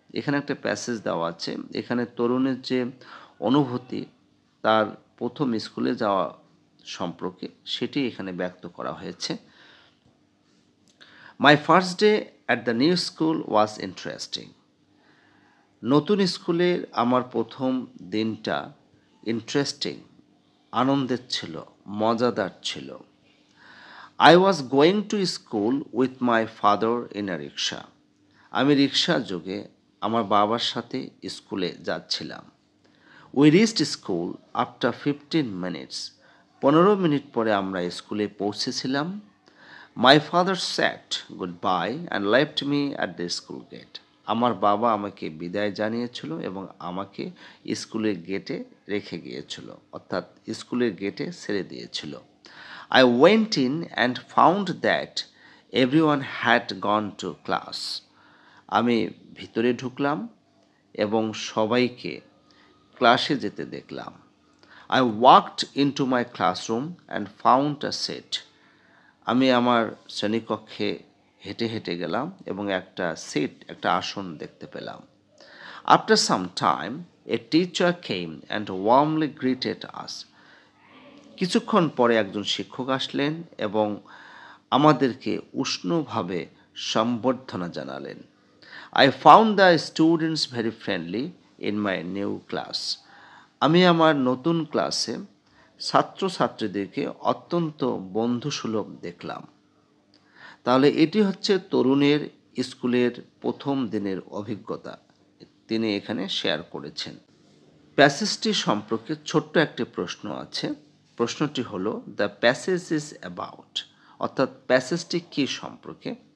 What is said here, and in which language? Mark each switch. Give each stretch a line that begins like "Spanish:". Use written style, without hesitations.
Bangla: এখানে একটা প্যাসেজ দেওয়া আছে, এখানে তরুণের যে অনুভূতি তার প্রথম স্কুলে যাওয়া সম্পর্কে সেটি এখানে ব্যক্ত করা হয়েছে।
English: My first day at the new school was interesting.
Bangla: নতুন স্কুলের আমার প্রথম দিনটা ইন্টারেস্টিং, আনন্দের ছিল, মজাদার ছিল।
English: I was going to school with my father in a rickshaw.
Bangla: আমি রিক্সা যোগে আমার বাবার সাথে স্কুলে যাচ্ছিলাম।
English: We reached school after 15 minutes.
Bangla: 15 minute পরে আমরা স্কুলে পৌঁছেছিলাম।
English: My father said goodbye and left me at the school gate.
Bangla: আমার বাবা আমাকে বিদায় জানিয়েছিল এবং আমাকে স্কুলের গেটে রেখে গিয়েছিল, অর্থাৎ স্কুলের গেটে ছেড়ে দিয়েছিল।
English: I went in and found that everyone had gone to class.
Bangla: আমি ভিতরে ঢুকলাম এবং সবাইকে ক্লাসে যেতে দেখলাম।
English: I walked into my classroom and found a seat.
Bangla: আমি আমার শ্রেণীকক্ষে হেঁটে হেঁটে গেলাম এবং একটা আসন দেখতে পেলাম।
English: After some time, a teacher came and warmly greeted us.
Bangla: কিছুক্ষণ পরে একজন শিক্ষক আসলেন এবং আমাদেরকে উষ্ণভাবে সম্বর্ধনা জানালেন।
English: I found the students very friendly in my new class.
Bangla: আমি আমার নতুন ক্লাসে ছাত্রছাত্রীদেরকে অত্যন্ত বন্ধুসুলভ দেখলাম। তাহলে এটি হচ্ছে তরুণের স্কুলের প্রথম দিনের অভিজ্ঞতা তিনি এখানে শেয়ার করেছেন। প্যাসেজটি সম্পর্কে ছোট্ট একটি প্রশ্ন আছে। প্রশ্নটি হলো
English: the passage is about,
Bangla: অর্থাৎ প্যাসেজটি কী সম্পর্কে।